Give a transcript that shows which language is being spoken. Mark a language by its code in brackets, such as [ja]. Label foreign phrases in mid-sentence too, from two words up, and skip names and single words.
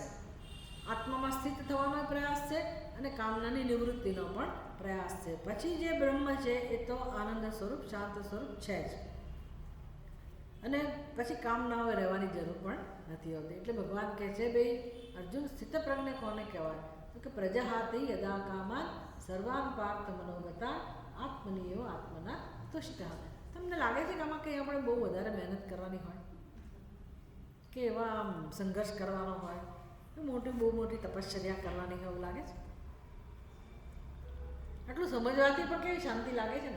[gu] આત્મામાં સ્થિત થવાનો પ્રયાસ છે અને કામનાની નિવૃત્તિનો પણ પ્રયાસ છે. પછી જે બ્રહ્મ છે એ તો આનંદ સ્વરૂપ, શાંત સ્વરૂપ છે જ. અને પછી કામનાઓ રહેવાની જરૂર પણ નથી હોતી. એટલે ભગવાન કહે છે, ભાઈ અર્જુન, સ્થિતપ્રજ્ઞ કોને કહેવાય? [sa] તો કે પ્રજહાતિ યદા કામાન સર્વાન પાર્થ મનોગતા આત્મનીયો આત્મના તુષ્ટ. [gu] તમને લાગે છે કે આમાં કંઈ આપણે બહુ વધારે મહેનત કરવાની હોય, કે એવા સંઘર્ષ કરવાનો હોય, બહુ મોટી તપશ્ચર્યા કરવાની હોય એવું લાગે છે? આટલું સમજવાથી પણ કેવી શાંતિ લાગે છે ને.